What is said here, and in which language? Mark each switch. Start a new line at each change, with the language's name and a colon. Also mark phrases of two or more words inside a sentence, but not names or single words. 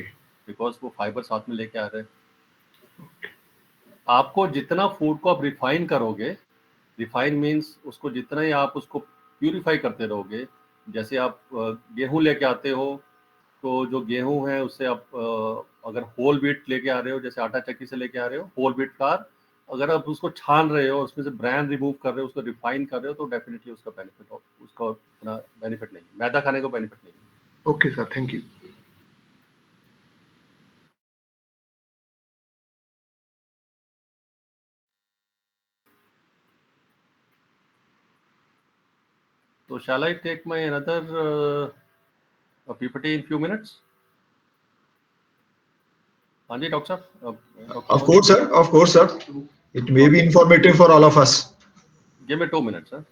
Hindi: बिकॉज वो फाइबर साथ में लेके आ रहे हैं। आपको जितना फूड को आप रिफाइन करोगे,
English: refine means
Hindi: उसको जितना ही आप उसको प्यूरिफाई करते रहोगे, जैसे आप गेहूं लेके आते हो, तो जो गेहूं है उससे आप अगर
English: whole wheat
Hindi: लेके आ रहे हो, जैसे आटा चक्की से लेके आ रहे हो
English: whole wheat flour,
Hindi: अगर आप उसको छान रहे हो, उसमें से
English: brand remove
Hindi: कर रहे हो, उसको रिफाइन कर रहे हो, तो डेफिनेटली उसका बेनिफिट हो, उसका उतना बेनिफिट नहीं है, मैदा खाने को बेनिफिट नहीं है।
English: Okay sir, thank you. तो shall I take my another PPT in few minutes?
Hindi: हाँ जी डॉक्टर साहब, डॉक्टर
English: Of course, अमनदीप। sir. Of course, sir. It may be ओके, informative for all of us. give me 2 minutes सर।